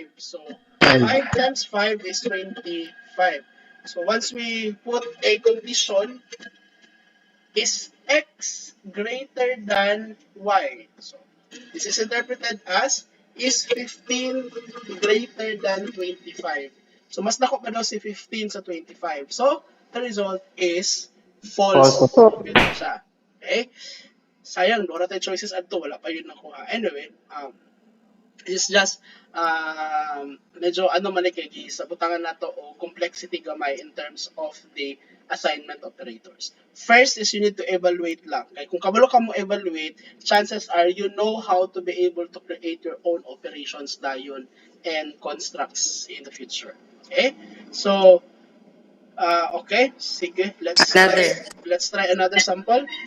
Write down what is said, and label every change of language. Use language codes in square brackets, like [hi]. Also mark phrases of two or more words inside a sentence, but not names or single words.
[en] So 5 times 5 is 25. So once we put a condition, is x greater than y? So this is interpreted as is 15 greater than 25. [ceb] So mas dako pa daw si 15 sa 25. [en] So the result is False. false. False. [tl] Ito siya. Okay? Sayang, wala tayo choices adto, wala pa yun nakuha. [en] Anyway, it's just [ceb] medyo ano man kay sa butangan nato o complexity gamay [en] in terms of the assignment operators. First is you need to evaluate lang. [ceb] Kay kung kabalo ka mo evaluate, [en] chances are you know how to be able to create your own operations dayon and constructs in the future. Okay? So, okay, sige, Another. let's try another sample.